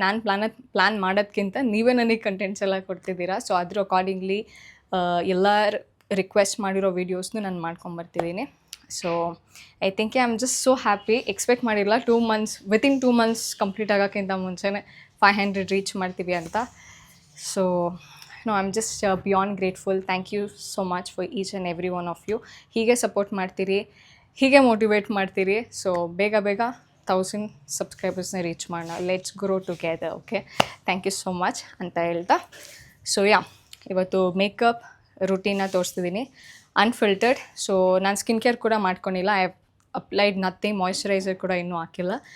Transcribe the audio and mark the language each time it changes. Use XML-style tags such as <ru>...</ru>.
<kn>ನಾನು ಪ್ಲ್ಯಾನ್ ಮಾಡೋದಕ್ಕಿಂತ ನೀವೇ ನನಗೆ ಕಂಟೆಂಟ್ಸ್ ಎಲ್ಲ ಕೊಡ್ತಿದ್ದೀರಾ. ಸೊ ಅದ್ರ ಅಕಾರ್ಡಿಂಗ್ಲಿ ಎಲ್ಲ ರಿಕ್ವೆಸ್ಟ್ ಮಾಡಿರೋ ವೀಡಿಯೋಸ್ನು ನಾನು ಮಾಡ್ಕೊಂಬರ್ತಿದ್ದೀನಿ.</kn> <en>So I think I am just so happy.</en> <kn>Expect ಮಾಡಿರಲಿಲ್ಲ 2 months, ವಿತಿನ್ 2 months ಕಂಪ್ಲೀಟ್ ಆಗೋಕ್ಕಿಂತ ಮುಂಚೆನೇ 500 ರೀಚ್ ಮಾಡ್ತೀವಿ ಅಂತ.</kn> <en>So no, I'm just beyond grateful. Thank you so much for each and every one of you.</en> <kn>ಹೀಗೆ support ಮಾಡ್ತೀರಿ, ಹೀಗೆ motivate ಮಾಡ್ತೀರಿ. So ಬೇಗ 1000 ಸಬ್ಸ್ಕ್ರೈಬರ್ಸ್ನ reach ಮಾಡೋಣ.</kn> <en>Let's grow together. Okay, thank you so much</en> <kn>ಅಂತ ಹೇಳ್ತಾ. ಸೊ ಇವತ್ತು ಮೇಕಪ್ ರುಟೀನ್ನ ತೋರಿಸ್ತಿದ್ದೀನಿ ಅನ್ಫಿಲ್ಟರ್ಡ್. ಸೊ ನಾನು ಸ್ಕಿನ್ ಕೇರ್ ಕೂಡ ಮಾಡ್ಕೊಂಡಿಲ್ಲ.</kn> <en>I have applied nothing,</en> <kn>moisturiser ಕೂಡ ಇನ್ನೂ ಹಾಕಿಲ್ಲ.</kn>